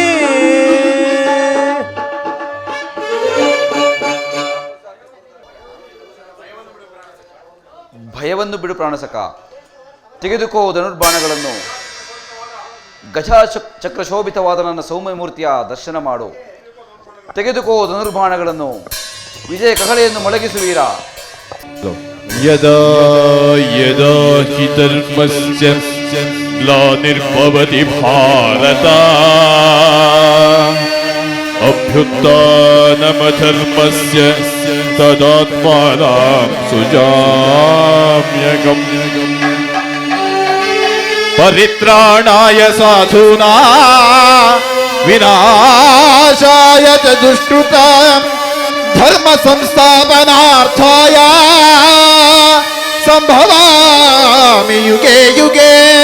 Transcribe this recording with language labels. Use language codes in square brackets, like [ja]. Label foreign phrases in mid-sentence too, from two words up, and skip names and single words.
[kn] ಭಯವನ್ನು ಬಿಡು ಪ್ರಾಣಸಕ, ತೆಗೆದುಕೋ ಧನುರ್ಬಾಣಗಳನ್ನು. ಗಜ ಚಕ್ರಶೋಭಿತವಾದ ನನ್ನ ಸೌಮ್ಯ ಮೂರ್ತಿಯ ದರ್ಶನ ಮಾಡು. ತೆಗೆದುಕೋ ಧನುರ್ಬಾಣಗಳನ್ನು, ವಿಜಯ ಕಹಳೆಯನ್ನು ಮೊಳಗಿಸುವೀರ. [sa] ಯದಾ ಯದಾ ಹಿ ಧರ್ಮಸ್ಯ ಗ್ಲಾನಿರ್ಭವತಿ ಭಾರತ ಅಭ್ಯುತ್ಥಾನಮಧರ್ಮಸ್ಯ ತದಾತ್ಮಾನಾಂ ಸುಜಾಮ್ಯಗಂ ಪರಿತ್ರಾಣಾಯ ಸಾಧೂನಾಂ ವಿನಾಶಾಯ ಚ ದುಷ್ಕೃತಾಂ ಧರ್ಮ ಸಂಸ್ಥಾಪನಾರ್ಥಾಯ ಸಂಭವಾಮಿ ಯುಗೆ ಯುಗೆ